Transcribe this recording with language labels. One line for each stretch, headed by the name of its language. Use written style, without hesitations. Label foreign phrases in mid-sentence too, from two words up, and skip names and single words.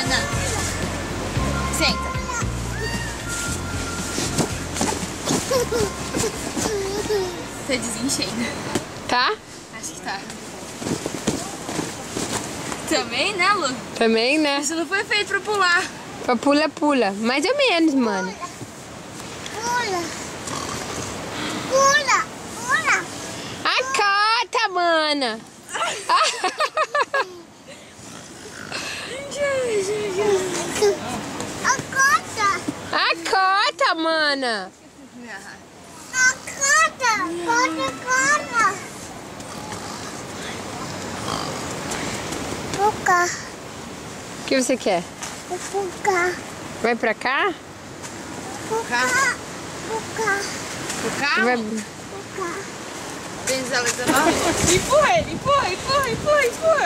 Portuguese: Não. Senta. Tá desenchendo. Tá? Acho que tá. Também, né, Lu? Também, né? Isso não foi feito pra pular. Pra pula. Mais ou menos, mano. Pula, pula. Acota, mana. Acota, Acota, mana. acota, acota. Puca, O que você quer? puca, Vai pra cá? puca, puca, O carro? Vai... puca. Tens ela empurra ele, empurra.